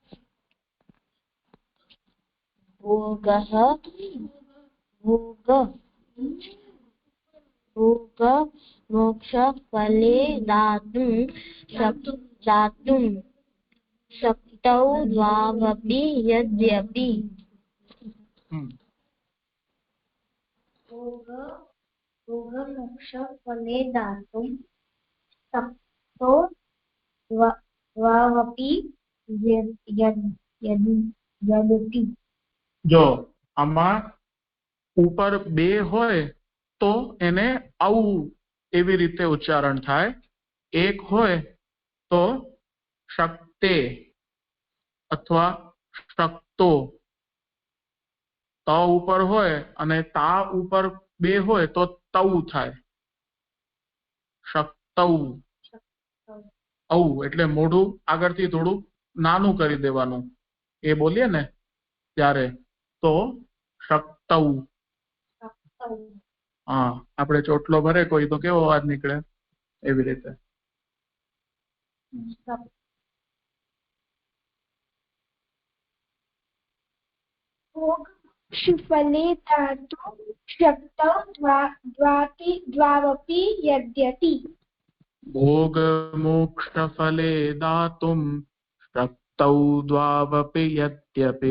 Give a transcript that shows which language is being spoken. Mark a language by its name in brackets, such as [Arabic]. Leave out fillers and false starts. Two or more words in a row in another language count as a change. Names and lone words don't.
[Sanskrit] भोगः भोग भोग मोक्ष फले दातुं शक्तौ द्वावपि यद्यपि. भोग मोक्ष फले दातुं शक्तौ द्वावपि यद्यपि. [Gujarati] જો આમાં ઉપર બે હોય તો એને આવું એવી રીતે ઉચ્ચારણ થાય. એક હોય તો શક્તે અથવા શક્તો. ત ઉપર હોય અને તા ઉપર બે હોય તો તૌ થાય. શક્તૌ. ઔ એટલે મોઢું આગળથી થોડું નાનું કરી દેવાનું એ બોલીએ ને ત્યારે તો શક્તૌ. હા આપણે ચોટલો ભરે કોઈ તો કેવો અવાજ નીકળે એવી રીતે. [Sanskrit] फले दातुं शक्तौ द्वावपि यद्यपि. भोग मोक्ष फले दातुं शक्तौ द्वावपि यद्यपि.